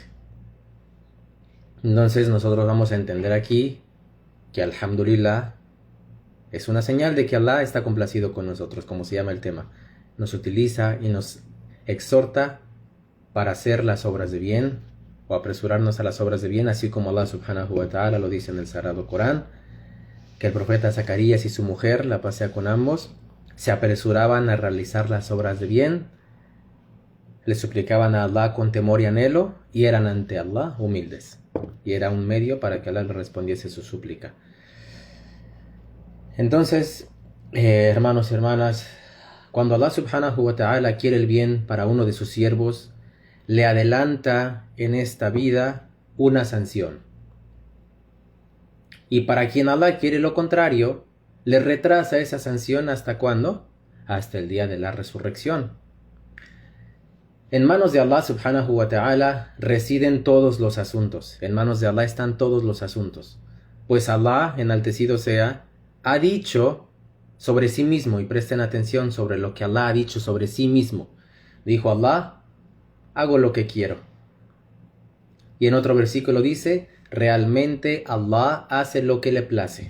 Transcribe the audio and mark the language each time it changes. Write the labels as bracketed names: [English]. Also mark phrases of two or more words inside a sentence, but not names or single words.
[Spanish] Entonces nosotros vamos a entender aquí que alhamdulillah es una señal de que Allah está complacido con nosotros, como se llama el tema. Nos utiliza y nos exhorta para hacer las obras de bien o apresurarnos a las obras de bien, así como Allah [Arabic] سبحانه وتعالى [Spanish] lo dice en el Sagrado Corán, que el profeta Zacarías y su mujer, la paz sea con ambos, se apresuraban a realizar las obras de bien, le suplicaban a Allah con temor y anhelo, y eran ante Allah humildes. Y era un medio para que Allah le respondiese su súplica. Entonces, hermanos y hermanas, cuando Allah [Arabic] سبحانه وتعالى [Spanish] quiere el bien para uno de sus siervos, le adelanta en esta vida una sanción. Y para quien Allah quiere lo contrario, le retrasa esa sanción ¿hasta cuándo? Hasta el día de la resurrección. En manos de Allah [Arabic] سبحانه وتعالى [Spanish] residen todos los asuntos. En manos de Allah están todos los asuntos. Pues Allah, enaltecido sea, ha dicho sobre sí mismo, y presten atención sobre lo que Allah ha dicho sobre sí mismo. Dijo Allah: hago lo que quiero. Y en otro versículo dice: realmente Allah hace lo que le place.